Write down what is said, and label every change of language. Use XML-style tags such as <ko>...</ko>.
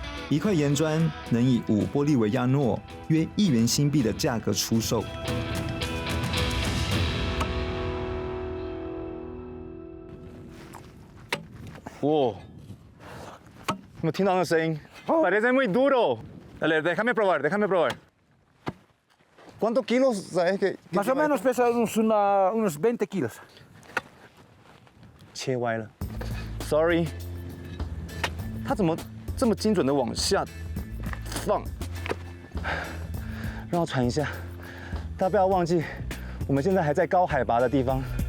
<zh>一块岩砖能以5玻利维亚诺约1元新币的价格出售。哇！有没有听到那个声音？</zh> <es>Parece muy duro. Dale, déjame probar, déjame probar. ¿Cuántos kilos sabes que? Más o menos pesa unos 20 kilos.</es> <zh>切歪了，Sorry。它怎么这么精准的往下放？让我喘一下。大家不要忘记，我们现在还在高海拔的地方。</zh>